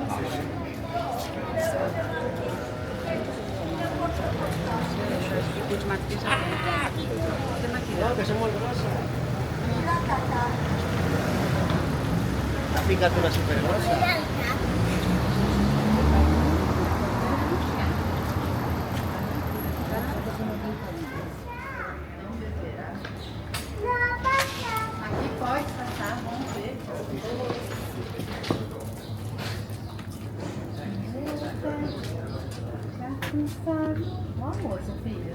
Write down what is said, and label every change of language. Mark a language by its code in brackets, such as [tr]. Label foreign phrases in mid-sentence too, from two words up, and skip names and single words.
[ca] No, que són molt grosses. Ha ficat una supergrossa. [pt] Aqui pode passar, vamos ver. Ó, moça, filha.